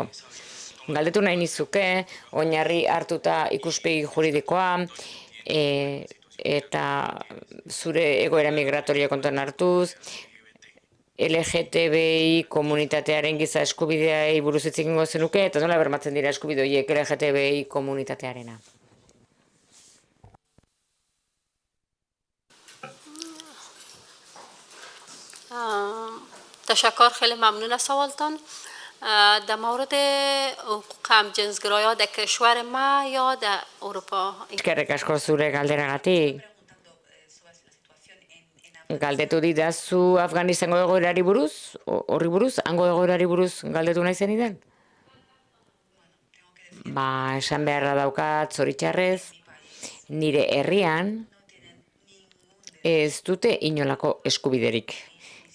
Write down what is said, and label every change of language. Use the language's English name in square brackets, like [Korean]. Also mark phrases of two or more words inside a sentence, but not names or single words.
[Basque] Galdetu nahi nizuke, oinarri hartuta ikuspegi juridikoa, eta zure egoera migratoria kontuan hartuz, LGTBI komunitatearen giza eskubideai buruz hitz egingo zenuke, eta nola bermatzen dira eskubide horiek LGTBI komunitatearena. [Persian] تشکر، خیلی ممنون از سوالتان. در مورد حقوق همجنسگرایان در کشور ما یا در اروپا. [Basque] Eskerrik asko zure galderagatik. Galdetu didazu Afganistango egoerari buruz, horri buruz, hango egoerari buruz galdetu nahi zenidan? Esan beharra daukat, zoritxarrez, nire herrian ez dute inolako eskubiderik.